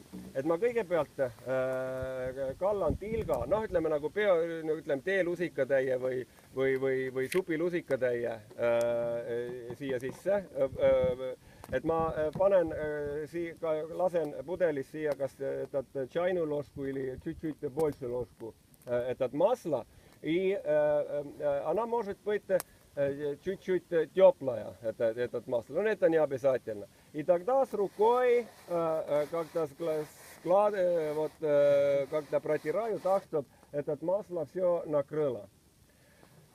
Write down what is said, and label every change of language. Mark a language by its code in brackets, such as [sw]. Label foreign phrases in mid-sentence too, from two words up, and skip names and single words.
[et] Et ma kõigepealt kallan tilga, ütleme nagu teelusikatäie või supilusikatäie siia sisse. Et ma panen, lasen pudelis siia kas [ru] чайную ложку или чуть-чуть больше ложку этот масла. И она может быть чуть-чуть теплая, этот масло. Но это не обязательно. И тогда с рукой как-то протираю так, чтобы это масло все накрыло.